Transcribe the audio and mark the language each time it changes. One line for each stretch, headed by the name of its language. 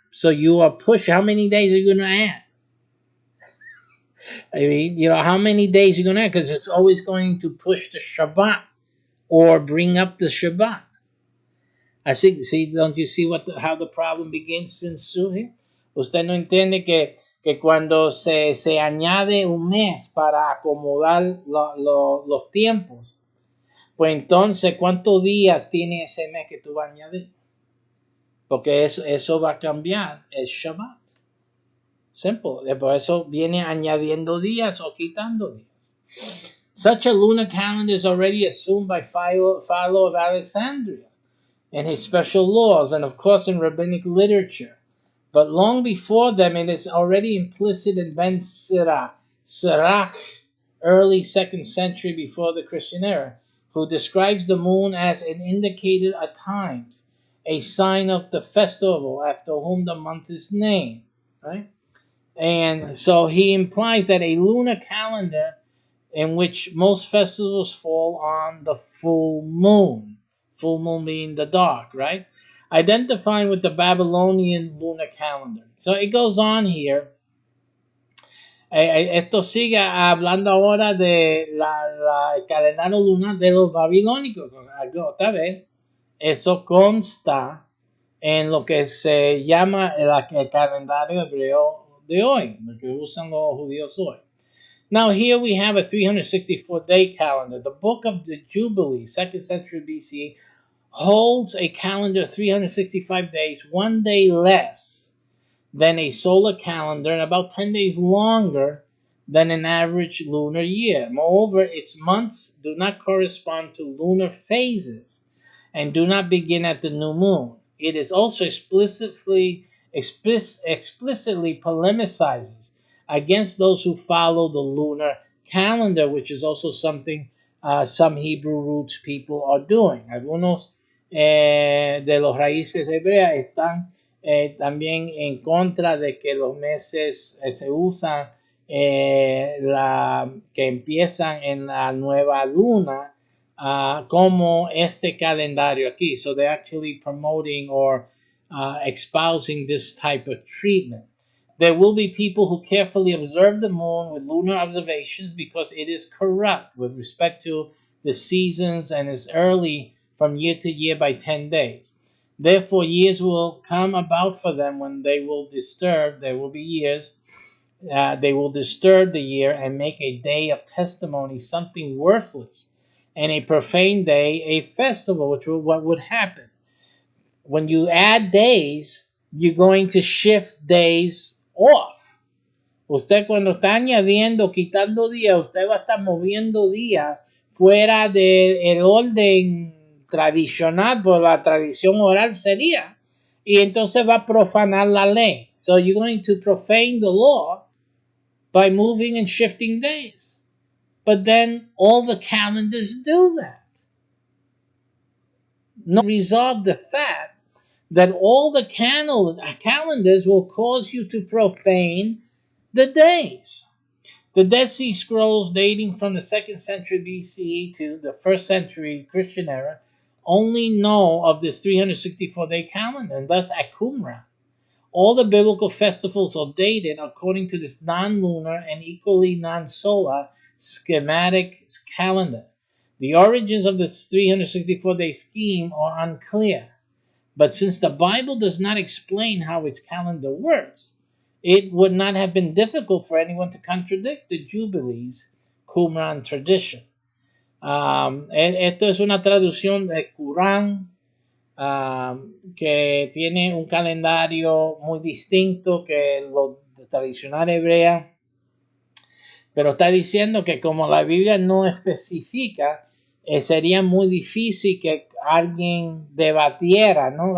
English: So you are pushing. How many days are you going to add? I mean, how many days are you going to add? Because it's always going to push the Shabbat or bring up the Shabbat. Don't you see how the problem begins to ensue here?
Spanish: Usted no entiende que que cuando se añade un mes para acomodar los tiempos, pues entonces, ¿cuántos días tiene ese mes que tú vas a añadir? Porque eso va a cambiar el Shabbat. Simple. Por eso viene añadiendo días o quitando días.
English: Such a lunar calendar is already assumed by Philo of Alexandria and his special laws, and of course in rabbinic literature. But long before them, it is already implicit in Ben Sirach, early 2nd century before the Christian era, who describes the moon as an indicator at times, a sign of the festival after whom the month is named, right? And so he implies that a lunar calendar in which most festivals fall on the full moon being the dark, right? Identifying with the Babylonian lunar calendar. So it goes on here.
Spanish: Esto sigue hablando ahora de el calendario lunar de los babilónicos. Otra vez, eso consta en lo que se llama el calendario hebreo de hoy, lo que usan los judíos hoy.
English: Now here we have a 364-day calendar. The book of the Jubilee, 2nd century BC, holds a calendar of 365 days, 1 day less than a solar calendar and about 10 days longer than an average lunar year. Moreover, its months do not correspond to lunar phases and do not begin at the new moon. It is also explicitly polemicizes against those who follow the lunar calendar, which is also something some Hebrew roots people are doing.
Spanish: Algunos de los raíces hebreas están también en contra de que los meses se usan que empiezan en la nueva luna como este calendario aquí.
English: So they're actually promoting or espousing this type of treatment. There will be people who carefully observe the moon with lunar observations because it is corrupt with respect to the seasons and is early from year to year by 10 days. Therefore, years will come about for them when they will disturb, there will be years, they will disturb the year and make a day of testimony something worthless, and a profane day a festival, which will what would happen. When you add days, you're going to shift days off.
Spanish: Usted cuando está añadiendo, quitando días, usted va a estar moviendo días fuera del orden tradicional, por la tradición oral sería. Y entonces va a profanar la ley.
English: So you're going to profane the law by moving and shifting days. But then all the calendars do that. No resolve the fact that all the calendars will cause you to profane the days. The Dead Sea Scrolls dating from the 2nd century BCE to the 1st century Christian era only know of this 364-day calendar, and thus at Qumran. All the biblical festivals are dated according to this non-lunar and equally non-solar schematic calendar. The origins of this 364-day scheme are unclear, but since the Bible does not explain how its calendar works, it would not have been difficult for anyone to contradict the Jubilee's Qumran tradition.
Spanish: Esto es una traducción del Qurán que tiene un calendario muy distinto que lo tradicional hebrea, pero está diciendo que como la Biblia no especifica, sería muy difícil que alguien debatiera, ¿no?